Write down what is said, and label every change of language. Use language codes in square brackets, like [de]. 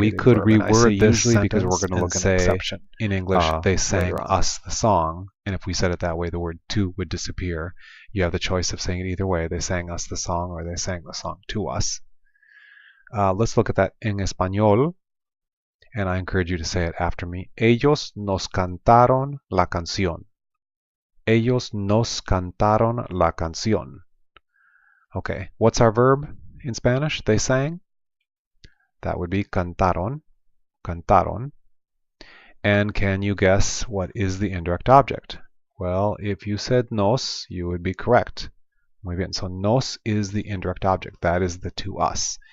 [en] We could reword this usually because we're going to look at an exception. In English, they sang us the song, and if we said it that way, the word to would disappear. You have the choice of saying it either way. They sang us the song, or they sang the song to us. Let's look at that [es] en español, [en] and I encourage you to say it after me. [es] Ellos nos cantaron la canción. Ellos nos cantaron la canción. [en] Okay, what's our verb in Spanish? They sang. That would be cantaron. Cantaron. And can you guess what is the indirect object? Well, if you said nos, you would be correct. [es] Muy bien. [en] So nos is the indirect object. That is the to us.